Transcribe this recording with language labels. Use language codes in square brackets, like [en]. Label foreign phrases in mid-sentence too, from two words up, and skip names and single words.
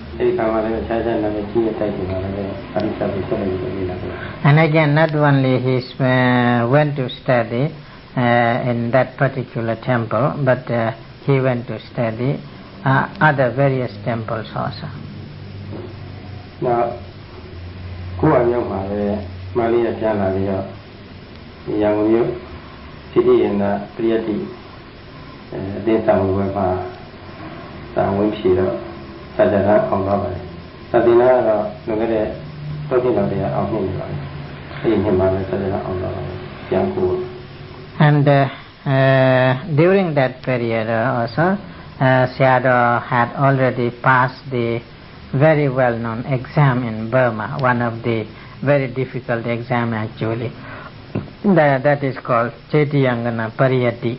[en] And again, not only he went to study in that particular temple, but he went to study other various temples also. Now, [my] ကိုယ်အရောက်မှာပဲမန္တလေးပြန်လာပြီးတော့ရန်ကုန်မြို့ဖြစ်ဖြစ်ရင်ပရိယတ်တိအတင်းဆောင်ဝယ်မှာတာဝန်ဖြေတော့စာကြတာအောင်သွားပါတယ်။စာသင်တာကတော့လွန်ခဲ့တဲ့တော့ပြင်တော်တရားအောင်နှစ်နေပါပြီ။အဲဒီနှစ်မှာလည်းစာကြတာအောင်သွားပါတယ်။ပြန်ကို [en] And during that period also, Sayadaw had already passed the very well-known exam in Burma, one of the very difficult exam actually. That is called Chetiyangana Pariyati.